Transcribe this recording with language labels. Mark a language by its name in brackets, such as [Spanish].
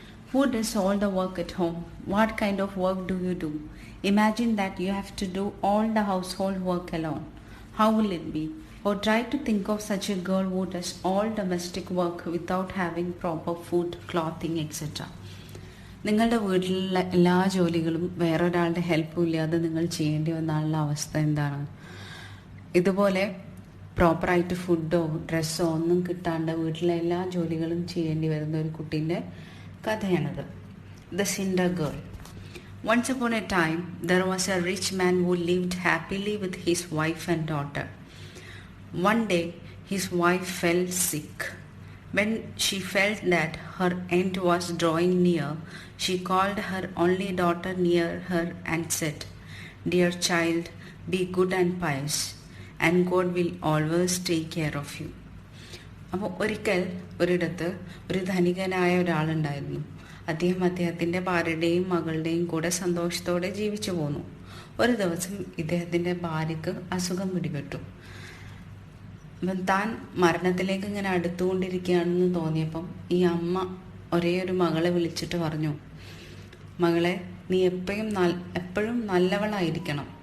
[English] Who does all the work at home? What kind of work do you do? Imagine that you have to do all the household work alone. How will it be? Or try to think of such a girl who does all domestic work without having proper food, clothing, etc. [Malayalam] നിങ്ങളുടെ വീട്ടിലുള്ള എല്ലാ ജോലികളും വേറൊരാളുടെ ഹെൽപ്പും ഇല്ലാതെ നിങ്ങൾ ചെയ്യേണ്ടി വന്നാലുള്ള അവസ്ഥ എന്താണ്? ഇതുപോലെ പ്രോപ്പറായിട്ട് ഫുഡോ ഡ്രസ്സോ ഒന്നും കിട്ടാണ്ട് വീട്ടിലെ എല്ലാ ജോലികളും ചെയ്യേണ്ടി വരുന്ന ഒരു കുട്ടീൻ്റെ കഥയാണത്. [English] The cinder girl. Once upon a time, there was a rich man who lived happily with his wife and daughter. One day, his wife fell sick. When she felt that her end was drawing near, she called her only daughter near her and said, "Dear child, be good and pious, and God will always take care of you." [Malayalam] അപ്പോൾ ഒരിക്കൽ ഒരിടത്ത് ഒരു ധനികനായ ഒരാളുണ്ടായിരുന്നു. അദ്ദേഹത്തിൻ്റെ ഭാര്യയുടെയും മകളുടെയും കൂടെ സന്തോഷത്തോടെ ജീവിച്ചു പോന്നു. ഒരു ദിവസം ഇദ്ദേഹത്തിൻ്റെ ഭാര്യയ്ക്ക് അസുഖം പിടിപെട്ടു. അപ്പം താൻ മരണത്തിലേക്ക് ഇങ്ങനെ അടുത്തുകൊണ്ടിരിക്കുകയാണെന്ന് തോന്നിയപ്പം ഈ അമ്മ ഒരേ ഒരു മകളെ വിളിച്ചിട്ട് പറഞ്ഞു, മകളെ, നീ എപ്പോഴും നല്ലവളായിരിക്കണം.